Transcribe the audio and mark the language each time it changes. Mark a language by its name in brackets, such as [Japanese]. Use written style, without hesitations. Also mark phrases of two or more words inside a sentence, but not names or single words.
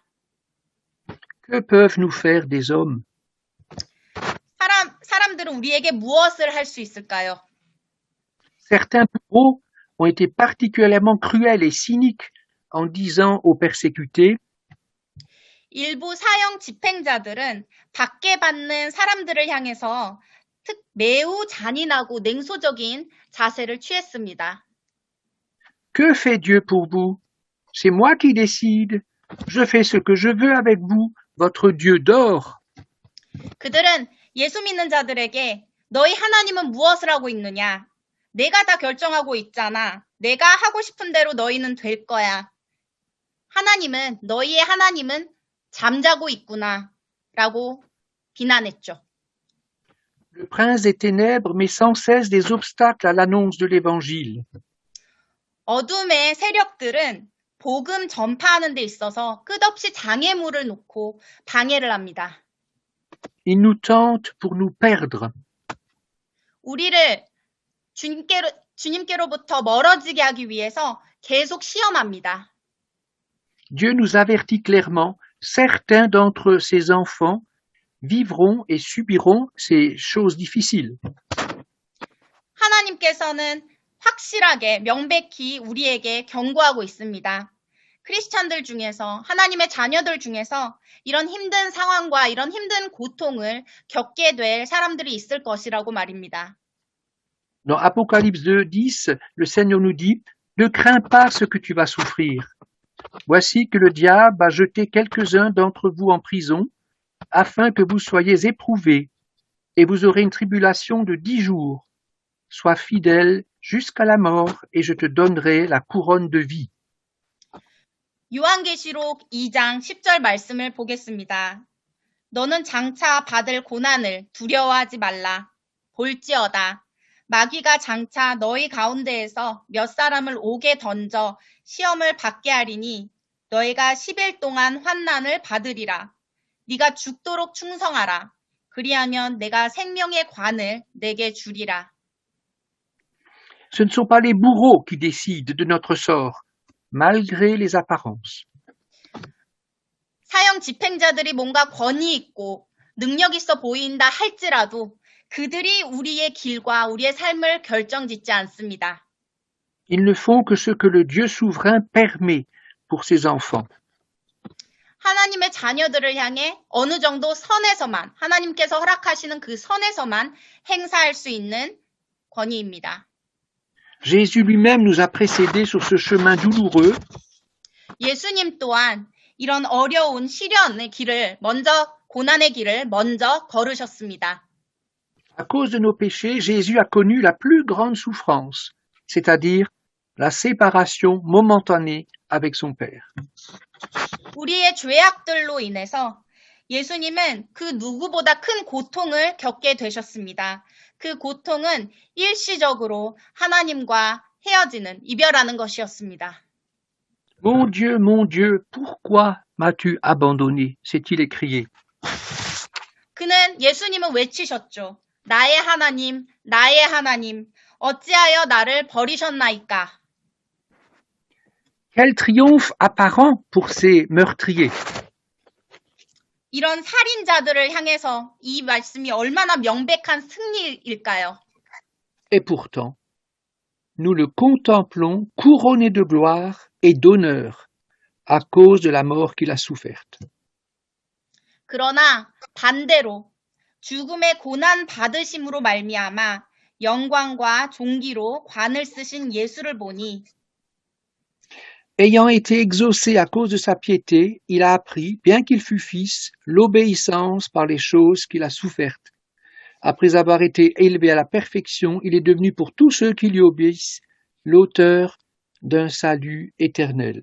[French] Que peuvent nous faire des hommes? [Korean] 사람들은 우리에게 무엇을 할 수 있을까요? [French] Certains bourreaux ont été particulièrement cruels et cyniques en disant aux persécutés [Korean] 일부 사형 집행자들은 박해받는 사람들을 향해서 매우 잔인하고 냉소적인 자세를 취했습니다. [French] Que fait Dieu pour vous? C'est moi qui décide. Je fais ce que je veux avec vous. Votre Dieu dort. [Korean] 그들은 예수 믿는 자들에게 너희 하나님은 무엇을 하고 있느냐? 내가 다 결정하고 있잖아. 내가 하고 싶은 대로 너희는 될 거야. 너희의 하나님은 잠자고 있구나. 라고 비난했죠. [French] Le prince des ténèbres met sans cesse des obstacles à l'annonce de l'évangile. [Korean] 어둠의 세력들은 복음 전파하는 데 있어서 끝없이 장애물을 놓고 방해를 합니다. [French] Il nous tente pour nous perdre. [Korean] 우리를 주님께로부터 멀어지게 하기 위해서 계속 시험합니다. [French] Dieu nous avertit clairement, certains d'entre ses enfants vivront et subiront ces choses difficiles. [Korean] 하나님께서는 확실하게 명백히 우리에게 경고하고 있습니다. 크리스찬들 중에서 하나님의 자녀들 중에서 이런 힘든 상황과 이런 힘든 고통을 겪게 될 사람들이 있을 것이라고 말입니다. [French] Dans Apocalypse 2:10, le Seigneur nous dit « Ne crains pas ce que tu vas souffrir. Voici que le diable a jeté quelques-uns d'entre vous en prison, afin que vous soyez éprouvés, et vous aurez une tribulation de 10 jours. Sois fidèle jusqu'à la mort, et je te donnerai la couronne de vie. » [Korean] 요한계시록 2장 10절 말씀을 보겠습니다. 너는 장차 받을 고난을 두려워하지 말라. 볼지어다. 마귀가 장차 너희 가운데에서 몇 사람을 옥에 던져 시험을 받게 하리니 너희가 10일 동안 환난을 받으리라. 네가 죽도록 충성하라. 그리하면 내가 생명의 관을 내게 주리라. [French] Ce ne sont pas les bourreaux qui décident de notre sort, malgré les apparences. [Korean] 사형 집행자들이 뭔가 권위 있고 능력 있어 보인다 할지라도 그들이 우리의 길과 우리의 삶을 결정짓지 않습니다. [French] Ils ne font que ce que le Dieu souverain permet pour ses enfants. [Korean] 하나님의 자녀들을 향해 어느 정도 선에서만, 하나님께서 허락하시는 그 선에서만 행사할 수 있는 권위입니다. [French] Jésus lui-même nous a précédés sur ce chemin douloureux. [Korean] 예수님 또한 이런 어려운 시련의 길을 고난의 길을 먼저 걸으셨습니다. [French] À cause de nos péchés, Jésus a connu la plus grande souffrance, c'est-à-dire la séparation momentanée avec son Père. [Korean] 우리의 죄악들로 인해서 예수님은 그 누구보다 큰 고통을 겪게 되셨습니다. 그 고통은 일시적으로 하나님과 이별하는 것이었습니다. [French] Mon Dieu, pourquoi m'as-tu abandonné? s'est-il écrié. [Korean] 예수님은 외치셨죠. 나의 하나님, 어찌하여 나를 버리셨나이까? [French] Quel triomphe apparent pour ces meurtriers. [Korean] 이런 살인자들을 향해서 이 말씀이 얼마나 명백한 승리일까요? [French] Et pourtant, nous le contemplons couronné de gloire et d'honneur à cause de la mort qu'il a soufferte. [Korean] 그러나 반대로 죽음의 고난 받으심으로 말미암아 영광과 존귀로 관을 쓰신 예수를 보니 [French] Ayant été exaucé à cause de sa piété, il a appris, bien qu'il fût fils, l'obéissance par les choses qu'il a souffertes. Après avoir été élevé à la perfection, il est devenu pour tous ceux qui lui obéissent l'auteur d'un salut éternel.